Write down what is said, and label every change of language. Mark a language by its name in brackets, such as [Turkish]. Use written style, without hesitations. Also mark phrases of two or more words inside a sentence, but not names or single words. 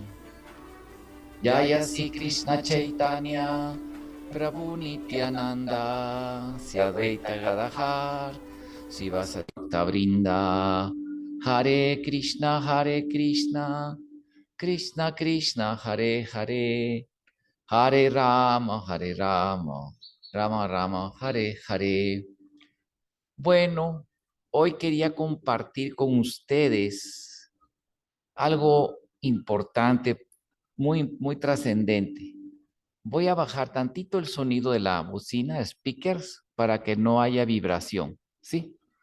[Sanskrit] Jaya Sri Krishna Chaitanya Prabhu Nityananda Si Advaita Gadahar Sivasata Brinda. Hare Krishna Krishna Krishna Hare Hare, Hare Rama, Rama Rama, Hare Hare. [Spanish] Bueno, hoy quería compartir con ustedes algo importante, muy trascendente. Voy a bajar tantito el sonido de la bocina, speakers, para que no haya vibración, ¿sí?